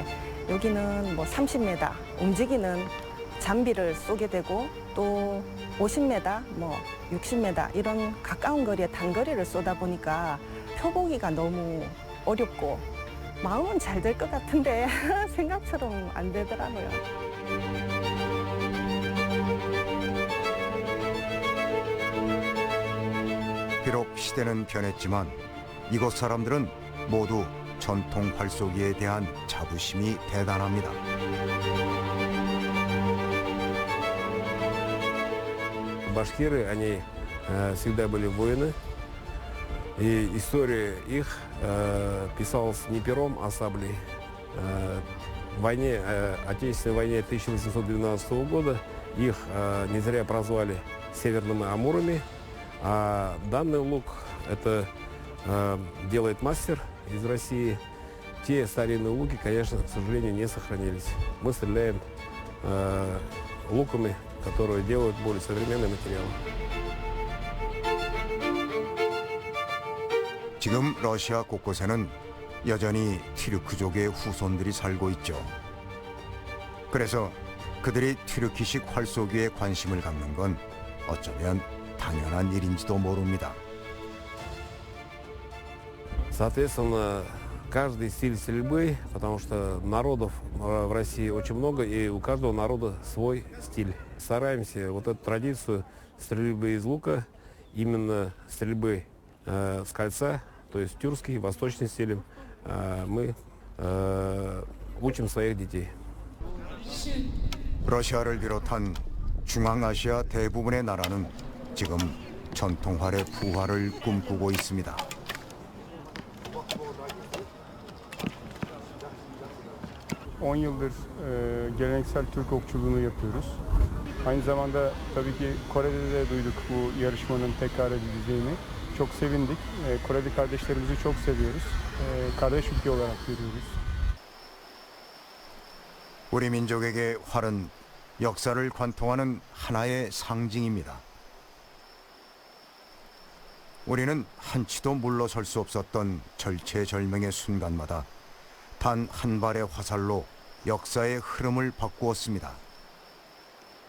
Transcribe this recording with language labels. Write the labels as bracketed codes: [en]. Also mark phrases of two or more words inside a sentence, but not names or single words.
[ko] 여기는 뭐 30m 움직이는 장비를 쏘게 되고 또 50m, 뭐 60m 이런 가까운 거리에 단거리를 쏘다 보니까 펴보기가 너무 어렵고 마음은 잘 될 것 같은데 생각처럼 안 되더라고요. 비록 시대는 변했지만 이곳 사람들은 모두 전통 활쏘기에 대한 자부심이 대단합니다. [ru] Башкиры, они всегда были воины, и история их писалась не пером, а саблей. В войне, Отечественной войне 1812 года их не зря прозвали северными амурами, а данный лук это делает мастер из России. Те старинные луки, конечно, к сожалению, не сохранились. Мы стреляем луками, которые делают более современные материалы. [ko] 지금 러시아 곳곳에는 여전히 티르크족의 후손들이 살고 있죠. 그래서 그들이 티르키식 활쏘기에 관심을 갖는 건 어쩌면 당연한 일인지도 모릅니다. [ru] Соответственно, каждый стиль стрельбы, потому что народов в России очень много, и у каждого народа свой стиль. Стараемся вот эту традицию стрельбы из лука, именно стрельбы с кольца, то есть тюркский, восточный стиль, мы учим своих детей. [ko] 러시아를 비롯한 중앙아시아 대부분의 나라는 지금 전통활의 부활을 꿈꾸고 있습니다. [tr] On yıldır geleneksel Türk okçuluğunu yapıyoruz. Aynı zamanda tabii ki Kore'de de duyduk bu yarışmanın tekrar edileceğini. Çok sevindik. Koreli kardeşlerimizi çok seviyoruz. Kardeş ülke olarak görüyoruz. [ko] 우리 민족에게 활은 역사를 관통하는 하나의 상징입니다. 우리는 한치도 물러설 수 없었던 절체절명의 순간마다 단 한 발의 화살로 역사의 흐름을 바꾸었습니다.